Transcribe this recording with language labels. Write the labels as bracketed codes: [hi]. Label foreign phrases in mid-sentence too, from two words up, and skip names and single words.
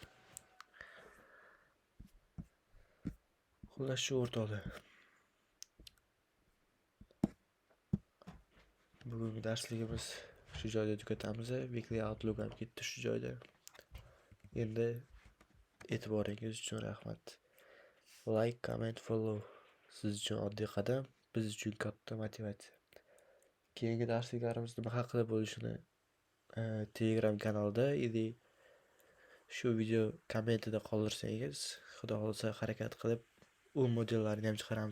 [uz] Xullas shu o'rtoqlar. Bugungi darsligimiz shu joyda tugatamiz. [en] Weekly outlook [uz] ham ketdi shu joyda. Endi e'tiboringiz uchun rahmat. [en] Like, comment, follow [uz] siz uchun oddiy qadam, biz uchun katta motivatsiya. Keyingi darsliklarimiz nima haqida bo'lishini Telegram kanalida yoki shu video kommentida qoldirsangiz, xudo xolasa harakat qilib u modellarni ham chiqaramiz.